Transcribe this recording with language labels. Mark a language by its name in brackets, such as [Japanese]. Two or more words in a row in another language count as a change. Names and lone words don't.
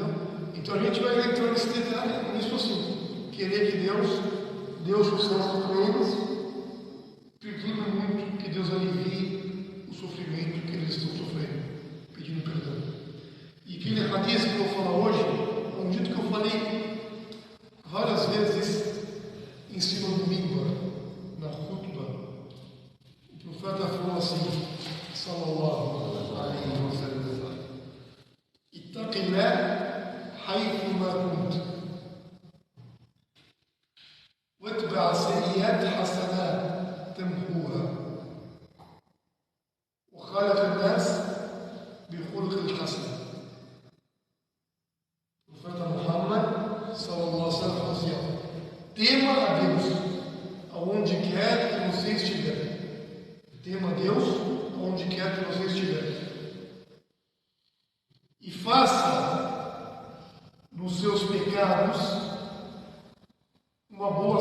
[Portuguese] Então a gente vai entrar nesse detalhe, nisso assim, querer que Deus dê o sucesso para eles, pedindo muito que Deus alivie o sofrimento que eles estão sofrendo, pedindo perdão. E aquele hadith que eu vou falar hoje, é um dito que eu falei várias vezes em cima do mímbar, na khutbah. O profeta falou assim, [Arabic] صلى الله عليه وسلم، اتق الله حيثما كنت واتبع سيئات حسنات تمحوها وخالق الناس بخلق الحسن. [Portuguese] O profeta Muhammad [Arabic] صلى الله عليه وسلم [Portuguese] dizia: tema a Deus aonde quer que você estiver. Tema a Deus aonde quer que você estiver. E faça nos seus pecados uma boa ação.